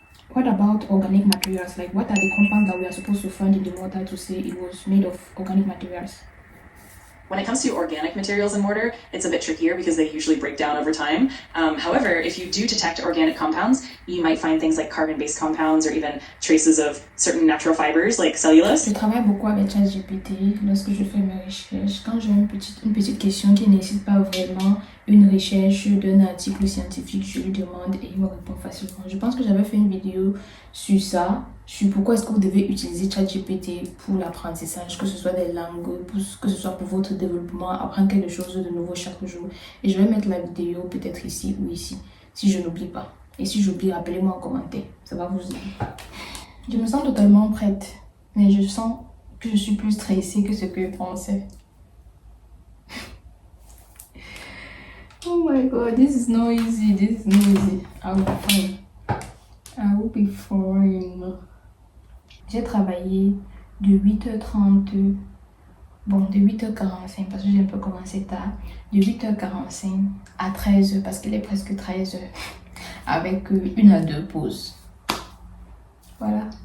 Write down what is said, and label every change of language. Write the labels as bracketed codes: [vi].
[en] What about organic materials? Like what are the compounds that we are supposed to find in the mortar to say it was made of organic materials? When it comes to organic materials in mortar, it's a bit trickier because they usually break down over time. However, if you do detect organic compounds, you might find things like carbon-based compounds or even traces of certain natural fibers like cellulose. [fr] Je travaille beaucoup avec ChatGPT lorsque je fais mes recherches. Quand j'ai une petite question qui ne nécessite pas vraiment une recherche d'un article scientifique, je lui demande et il me répond facilement. Je pense que j'avais fait une vidéo sur ça, sur pourquoi est-ce que vous devez utiliser ChatGPT pour l'apprentissage, que ce soit des langues, que ce soit pour votre développement, apprendre quelque chose de nouveau chaque jour. Et je vais mettre la vidéo peut-être ici ou ici, si je n'oublie pas. Et si j'oublie, rappelez-moi en commentaire, ça va vous aider. Je me sens totalement prête, mais je sens que je suis plus stressée que ce que je pensais. [en] Oh my god, this is not easy, this is not easy. I will be fine. I will be fine. [fr] J'ai travaillé de 8h30, bon de 8h45 parce que j'ai un peu commencé tard, de 8h45 à 13h parce qu'il est presque 13h avec 1 à 2 pauses. Voilà.